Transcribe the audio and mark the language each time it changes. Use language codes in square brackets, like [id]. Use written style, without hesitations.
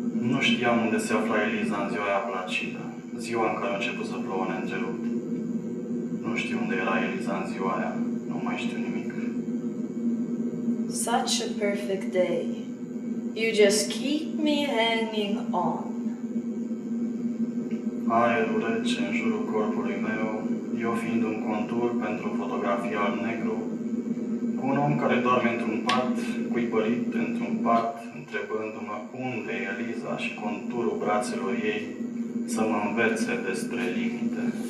[ro] Nu știam unde se afla Eliza în ziua aia placidă, ziua în care a început să plouă neîntrerupt. Nu știu unde era Eliza în ziua aia, nu mai știu nimic. [en] Such a perfect day. You just keep me hanging on. [ro] Aerul rece în jurul corpului meu, eu fiind un contur pentru fotografia alb-negru, cu un om care doarme într-un pat, cuibărit într-un pat, întrebându-mă unde e Eliza și conturul brațelor ei să mă învețe despre limite.